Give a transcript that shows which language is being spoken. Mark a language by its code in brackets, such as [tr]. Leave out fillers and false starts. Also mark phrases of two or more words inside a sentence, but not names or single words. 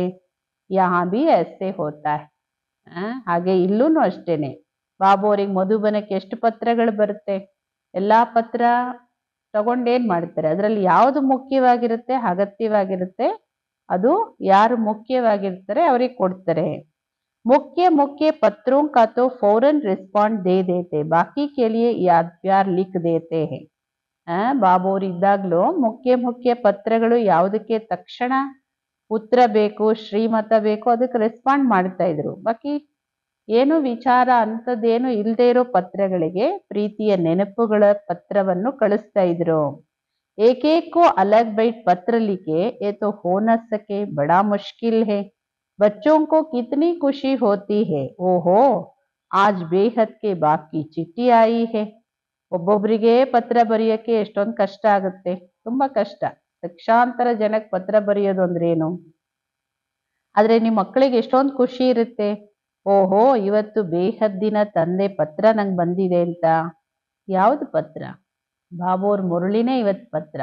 [hi] यहाँ भी ऐसे होता है. [kn] ಹಾಗೆ ಇಲ್ಲೂನು ಅಷ್ಟೇನೆ. ಬಾಬೋರಿಗೆ ಮಧುಬನಕ್ಕೆ ಎಷ್ಟು ಪತ್ರಗಳು ಬರುತ್ತೆ, ಎಲ್ಲಾ ಪತ್ರ ತಗೊಂಡೇನ್ ಮಾಡ್ತಾರೆ, ಅದರಲ್ಲಿ ಯಾವುದು ಮುಖ್ಯವಾಗಿರುತ್ತೆ, ಅಗತ್ಯವಾಗಿರುತ್ತೆ, ಅದು ಯಾರು ಮುಖ್ಯವಾಗಿರ್ತಾರೆ ಅವ್ರಿಗೆ ಕೊಡ್ತಾರೆ. [hi] मुख्य पत्रों का तो फौरन रिस्पॉन्ड दे देते बाकी के लिए याद प्यार लिख देते हैं. [kn] ಬಾಬೋರ್ ಇದ್ದಾಗ್ಲೂ ಮುಖ್ಯ ಪತ್ರಗಳು ಯಾವುದಕ್ಕೆ ತಕ್ಷಣ ಉತ್ತರ ಬೇಕು, ಶ್ರೀಮತ ಬೇಕು, ಅದಕ್ಕೆ ರೆಸ್ಪಾಂಡ್ ಮಾಡ್ತಾ ಇದ್ರು. ಬಾಕಿ ಏನು ವಿಚಾರ ಅಂಥದ್ದೇನು ಇಲ್ಲದೆ ಇರೋ ಪತ್ರಗಳಿಗೆ ಪ್ರೀತಿಯ ನೆನಪುಗಳ ಪತ್ರವನ್ನು ಕಳಿಸ್ತಾ ಇದ್ರು. [hi] एकेको अलग बैठ पत्र लिखे ये तो हो न सके बड़ा मुश्किल है. बच्चों को कितनी खुशी होती है, ओहो आज बेहद के बाप की चिट्ठी आई है. [kn] ಒಬ್ಬೊಬ್ಬರಿಗೆ ಪತ್ರ ಬರೆಯೋಕ್ಕೆ ಎಷ್ಟೊಂದು ಕಷ್ಟ ಆಗುತ್ತೆ, ತುಂಬಾ ಕಷ್ಟ. ಲಕ್ಷಾಂತರ ಜನಕ್ಕೆ ಪತ್ರ ಬರೆಯೋದು ಅಂದ್ರೆ ಏನು? ಆದ್ರೆ ನಿಮ್ಮ ಮಕ್ಕಳಿಗೆ ಎಷ್ಟೊಂದು ಖುಷಿ ಇರುತ್ತೆ. ಓಹೋ, ಇವತ್ತು ಬೇಹದ್ದಿನ ತಂದೆ ಪತ್ರ ನಂಗೆ ಬಂದಿದೆ ಅಂತ. ಯಾವ್ದು ಪತ್ರ? ಬಾಬೋರ್ ಮುರಳಿನೇ ಇವತ್ತು ಪತ್ರ.